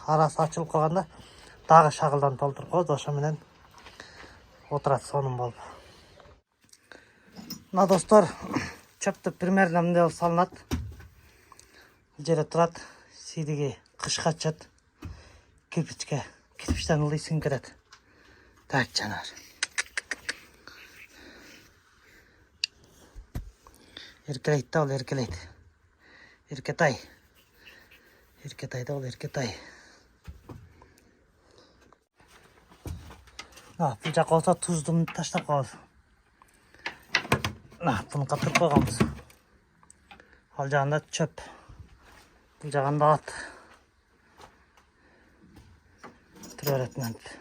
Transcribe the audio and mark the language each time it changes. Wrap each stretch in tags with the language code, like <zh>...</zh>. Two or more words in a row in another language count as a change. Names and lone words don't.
<ky>Арасы ачылып калганда дагы шагылдан толтуруп коебуз, ошо менен отурат сонун болуп. Мына достор, чөптү примерно мындай болуп салынат. Бул жерде турат, сийдиги кышка чат, кирпичтен ылдый сиңип кетет. Так жанар. Эркелейт да, ол эркелейт. Эркетай. Эркетай да, ол эркетай. Бул жака болсо тузду таштап коебуз. Буну катырып койгонбуз. Ал жагында чөп. Бул жагында ат. Тура берет мынтип.</ky>